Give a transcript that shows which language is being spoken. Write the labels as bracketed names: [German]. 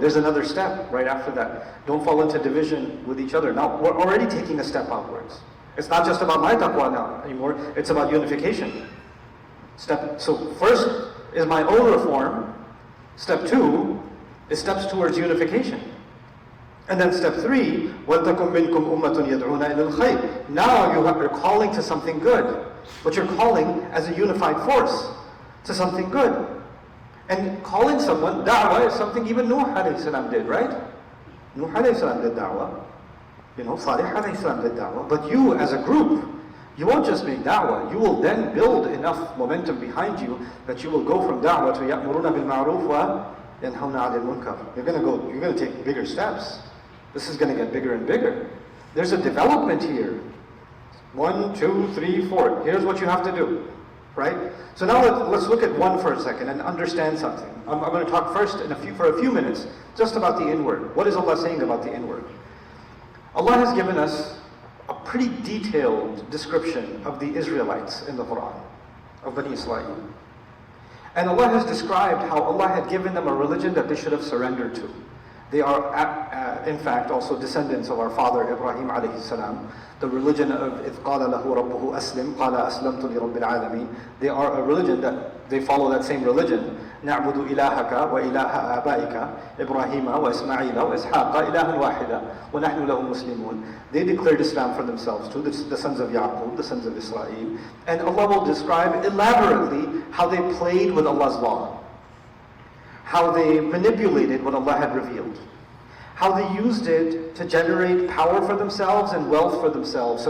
[English] There's another step right after that. Don't fall into division with each other. Now, we're already taking a step outwards. It's not just about my taqwa now anymore, it's about unification. So first is my own reform. Step 2 is steps towards unification. And then step 3, [Arabic] وَلْتَكُمْ مِنْكُمْ أُمَّةٌ يَدْعُونَ إِلَى الْخَيْرِ. [English] Now you're calling to something good, but you're calling as a unified force to something good. And calling someone, da'wah, is something even Nuh alayhi salam did, right? Nuh alayhi salam did da'wah. You know, Salih alayhi salam did da'wah. But you as a group, you won't just make da'wah, you will then build enough momentum behind you that you will go from da'wah to [Arabic] ya'muruna bil ma'ruf wa yanhawna 'anil munkar. [English] You're going to take bigger steps. This is going to get bigger and bigger. There's a development here. 1, 2, 3, 4. Here's what you have to do. Right? So now let's look at one for a second and understand something. I'm going to talk first for a few minutes just about the inward. What is Allah saying about the inward? Allah has given us a pretty detailed description of the Israelites in the Quran, of Bani Israel. And Allah has described how Allah had given them a religion that they should have surrendered to. They are, in fact, also descendants of our father Ibrahim alayhi salam. The religion of [Arabic] إِذْ قَالَ لَهُ رَبُّهُ أَسْلِمْ قَالَ أَسْلَمْتُ لِرَبِّ الْعَالَمِينَ. [English] They are a religion that they follow that same religion. [Arabic] نَعْبُدُ إِلَهَكَ وَإِلَهَ آبَائِكَ إِبْرَاهِيمَ وَإِسْمَعِيلَ وَإِسْحَاقَ إِلَهًا وَاحِدًا وَنَحْنُ لَهُ مُسْلِمُونَ. [English] They declared Islam for themselves too, the sons of Yaqub, the sons of Israel. And Allah will describe elaborately how they played with Allah's law, how they manipulated what Allah had revealed, how they used it to generate power for themselves and wealth for themselves.